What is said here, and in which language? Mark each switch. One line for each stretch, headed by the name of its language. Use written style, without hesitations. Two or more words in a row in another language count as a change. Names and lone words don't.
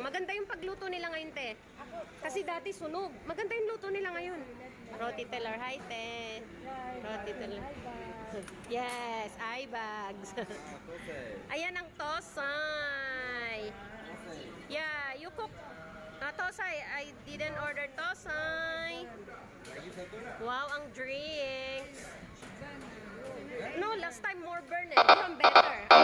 Filipino: Maganda yung pagluto nila ngayon, te. Kasi dati sunog. Maganda yung luto nila ngayon. Roti telor, hi, te. Roti telor.
English: Yes, eye bags.
Filipino: Ayan ang tosay.
English: Yeah, you cook. Tosay, I didn't order tosay.
Filipino: Wow, ang drinks.
English: No, last time more burn eh. This one better.